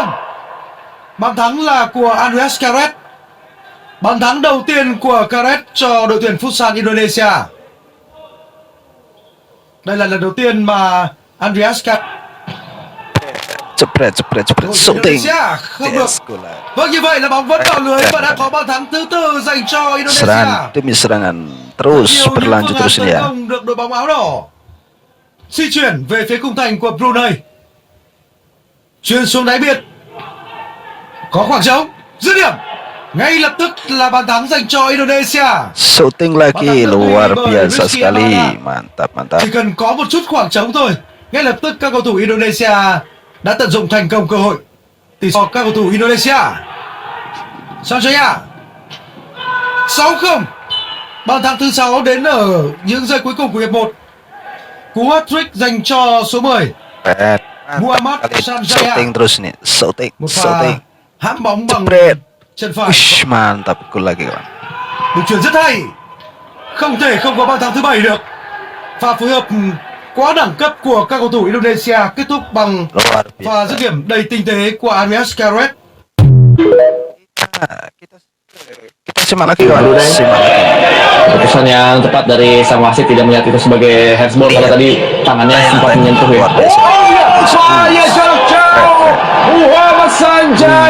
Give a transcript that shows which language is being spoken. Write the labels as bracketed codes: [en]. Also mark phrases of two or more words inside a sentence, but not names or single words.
[vi] Bàn thắng là của Andreas Karet. Bàn thắng đầu tiên của Karet cho đội tuyển Futsal Indonesia. Đây là lần đầu tiên mà Andreas Karet Cepret, sâu tiền. Indonesia không được. [en] Yes, goal. [vi] Vâng, như vậy là bóng vẫn vào lưới và đã có bàn thắng thứ tư dành cho Indonesia. [id] Serangan demi serangan terus [vi] Nhiều những [id] berlanjut [vi] phương án [id] terus ini [vi] tấn [id] ya. [vi] công được đội bóng áo đỏ di chuyển về phía khung thành của Brunei. Chuyền xuống đáy biên. Có khoảng trống, dứt điểm. Ngay lập tức là bàn thắng dành cho Indonesia. [id] Shooting lagi luar biasa sekali. Mantap, mantap. [vi] Chỉ cần có một chút khoảng trống thôi, ngay lập tức các cầu thủ Indonesia đã tận dụng thành công cơ hội. Tỷ số các cầu thủ Indonesia. Sanjaya 6-0. Bàn thắng thứ 6 đến ở những giây cuối cùng của hiệp 1. Cú hat-trick dành cho số 10. [id] Mantap Muhammad sekali. Sanjaya. Shooting terus nih. Shooting, [vi] Một [id] shooting. [vi] pha hãm bóng bằng [id] Cepret. [vi] chân phải. [id] Ush, mantap goal lagi kawan. [vi] Một chuyền rất hay. Không thể không có bàn thắng thứ 7 được. Pha phối hợp quá đẳng cấp của các cầu thủ Indonesia kết thúc bằng [id] Luar [vi] pha [id] biasa. [vi] dứt điểm đầy tinh tế của Andreas Karet. [id] Kita simak lagi kawan. Simak lagi. Keputusan yang tepat dari sang wasit tidak melihat itu sebagai handsball karena tadi tangannya sempat menyentuh ya. Luar biasa. Bahaya jarak jauh. Muhammad Sanjay.